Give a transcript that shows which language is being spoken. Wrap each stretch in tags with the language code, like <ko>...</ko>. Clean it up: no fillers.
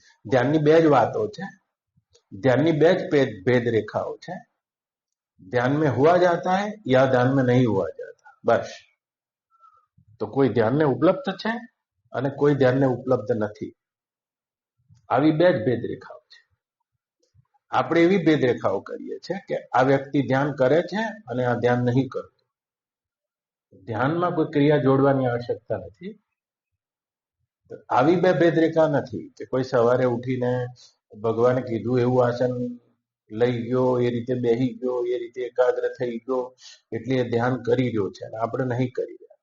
<gu>ધ્યાનની બે જ વાતો છે, ધ્યાનની બે જ ભેદ રેખાઓ છે.</gu> <hi>ध्यान में हुआ जाता है या ध्यान में नहीं हुआ जाता, बस.</hi> <gu>તો કોઈ ધ્યાનને ઉપલબ્ધ છે અને કોઈ ધ્યાનને ઉપલબ્ધ નથી. આવી બે જ ભેદ રેખાઓ છે. આપણે એવી ભેદ રેખાઓ કરીએ છીએ કે આ વ્યક્તિ ધ્યાન કરે છે અને આ ધ્યાન નહીં કરતો. ધ્યાનમાં કોઈ ક્રિયા જોડવાની આવશ્યકતા નથી. આવી બે ભેદ રેખા નથી કે કોઈ સવારે ઉઠીને ભગવાને કીધું એવું આસન લઈ ગયો, એ રીતે બેહી ગયો, એ રીતે એકાગ્ર થઈ ગયો એટલે એ ધ્યાન કરી રહ્યો છે અને આપણે નહીં કરી રહ્યા.</gu>